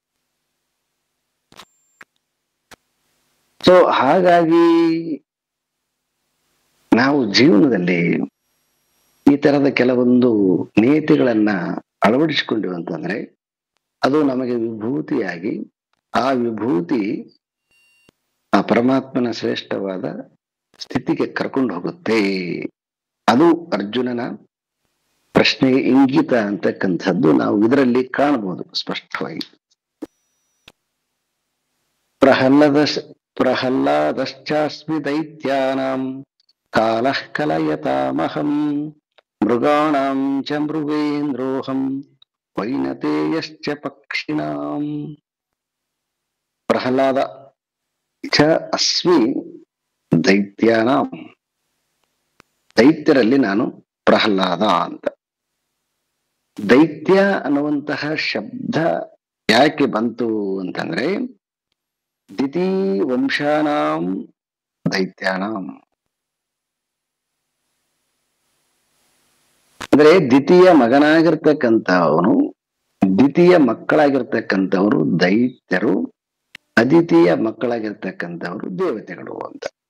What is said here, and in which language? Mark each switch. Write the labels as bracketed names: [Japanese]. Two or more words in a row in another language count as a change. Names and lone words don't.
[Kannada] ಸೊ ಹಾಗಾಗಿ ನಾವು ಜೀವನದಲ್ಲಿ ಈ ತರದ ಕೆಲವೊಂದು ನೀತಿಗಳನ್ನ ಅಳವಡಿಸಿಕೊಂಡಿವಿ ಅಂತಂದ್ರೆ ಅದು ನಮಗೆ ವಿಭೂತಿಯಾಗಿ, ಆ ವಿಭೂತಿ ಆ ಪರಮಾತ್ಮನ ಶ್ರೇಷ್ಠವಾದ ಸ್ಥಿತಿಗೆ ಕರ್ಕೊಂಡು ಹೋಗುತ್ತೆ. ಅದು ಅರ್ಜುನನ ಪ್ರಶ್ನೆ ಇಂಗಿತ ಅಂತಕ್ಕಂಥದ್ದು ನಾವು ಇದರಲ್ಲಿ ಕಾಣಬಹುದು ಸ್ಪಷ್ಟವಾಗಿ. [Sanskrit] ಪ್ರಹ್ಲಾದಶ್ಚಾಸ್ಮಿ ದೈತ್ಯಾನಾಂ ಕಾಲಃ ಕಲಯತಾಮಹಂ ಮೃಗಾಣಾಂ ಚ ಮೃಗೇಂದ್ರೋಹಂ ವೈನತೇಯಶ್ಚ ಪಕ್ಷಿಣಾಂ. ಪ್ರಹ್ಲಾದ ಚ ಅಸ್ಮಿ ದೈತ್ಯಾನಾಂ, [Kannada] ದೈತ್ಯರಲ್ಲಿ ನಾನು ಪ್ರಹ್ಲಾದ ಅಂತ. ದೈತ್ಯ ಅನ್ನುವಂತಹ ಶಬ್ದ ಯಾಕೆ ಬಂತು ಅಂತಂದ್ರೆ [Sanskrit] ದಿತಿ ವಂಶಾನಾಂ ದೈತ್ಯಾನಾಂ [Kannada] ಅಂದ್ರೆ ದ್ವಿತೀಯ ಮಗನಾಗಿರ್ತಕ್ಕಂಥವನು, ದ್ವಿತೀಯ ಮಕ್ಕಳಾಗಿರ್ತಕ್ಕಂಥವ್ರು ದೈತ್ಯರು, ಅದ್ವಿತೀಯ ಮಕ್ಕಳಾಗಿರ್ತಕ್ಕಂಥವ್ರು ದೇವತೆಗಳು ಅಂತ.